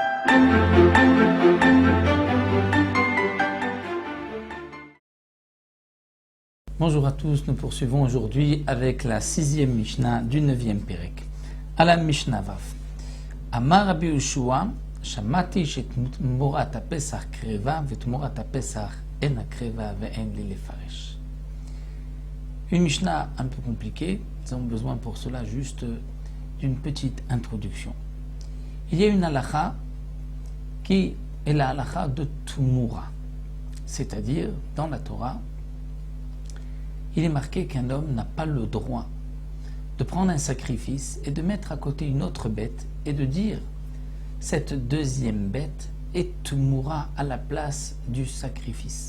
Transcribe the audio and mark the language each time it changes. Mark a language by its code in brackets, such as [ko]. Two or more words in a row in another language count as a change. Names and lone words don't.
[fr] Bonjour à tous, nous poursuivons aujourd'hui avec la 6e Mishnah du 9e Perek. À la Mishnah Vav. [he] אמר רבי יהושע, שמעתי שתמורת הפסח קרבה ותמורת הפסח אין הקרבה ואין לי לפרש. [fr] Une Mishnah un peu compliquée, nous avons besoin pour cela juste d'une petite introduction. Il y a une halakha qui est la halakha de Tumura, c'est-à-dire dans la Torah, il est marqué qu'un homme n'a pas le droit de prendre un sacrifice et de mettre à côté une autre bête et de dire cette deuxième bête est Tumura à la place du sacrifice.